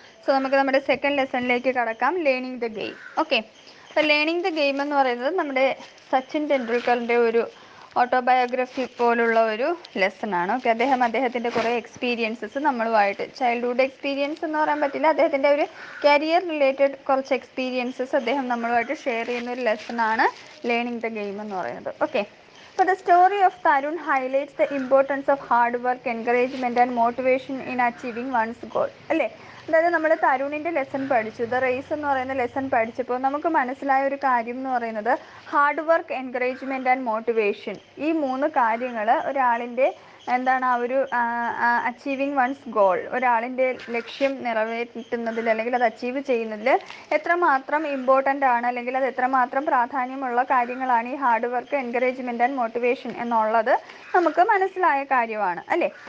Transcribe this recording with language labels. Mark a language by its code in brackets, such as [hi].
[ml] So നമുക്ക് നമ്മുടെ second ലെസണിലേക്ക് കടക്കാം, ലേണിംഗ് ദ ഗെയിം. ഓക്കെ, അപ്പോൾ ലേണിംഗ് ദ ഗെയിം എന്ന് പറയുന്നത് നമ്മുടെ സച്ചിൻ ടെണ്ടുൽക്കറിൻ്റെ ഒരു ഓട്ടോബയോഗ്രഫി പോലുള്ള ഒരു ലെസണാണ്. ഓക്കെ, അദ്ദേഹത്തിൻ്റെ കുറേ എക്സ്പീരിയൻസസ് നമ്മളുമായിട്ട്, ചൈൽഡ്ഹുഡ് എക്സ്പീരിയൻസ് എന്ന് പറയാൻ പറ്റില്ല, അദ്ദേഹത്തിൻ്റെ ഒരു കരിയർ റിലേറ്റഡ് കുറച്ച് എക്സ്പീരിയൻസസ് അദ്ദേഹം നമ്മളുമായിട്ട് ഷെയർ ചെയ്യുന്ന ഒരു ലെസണാണ് ലേണിംഗ് ദ ഗെയിം എന്ന് പറയുന്നത്. [en] Okay, so the story of Tarun highlights the importance of hard work, encouragement and motivation in achieving one's goal. [ml] അല്ലേ, അതായത് നമ്മൾ തരുണിൻ്റെ ലെസൺ പഠിച്ചു, ദ റേസ് എന്ന് പറയുന്ന ലെസൺ പഠിച്ചപ്പോൾ നമുക്ക് മനസ്സിലായ ഒരു കാര്യം എന്ന് പറയുന്നത് [en] hard work, encouragement and motivation, [ml] ഈ മൂന്ന് കാര്യങ്ങൾ ഒരാളിൻ്റെ എന്താണ് ആ ഒരു [en] achieving one's goal, [ml] ഒരാളിൻ്റെ ലക്ഷ്യം നിറവേറ്റുന്നതിൽ അല്ലെങ്കിൽ അത് അച്ചീവ് ചെയ്യുന്നതിൽ എത്രമാത്രം ഇമ്പോർട്ടൻ്റ് ആണ്, അല്ലെങ്കിൽ അത് എത്രമാത്രം പ്രാധാന്യമുള്ള കാര്യങ്ങളാണ് ഈ hard work, encouragement and motivation എന്നുള്ളത് നമുക്ക് മനസ്സിലായ കാര്യമാണ് അല്ലേ.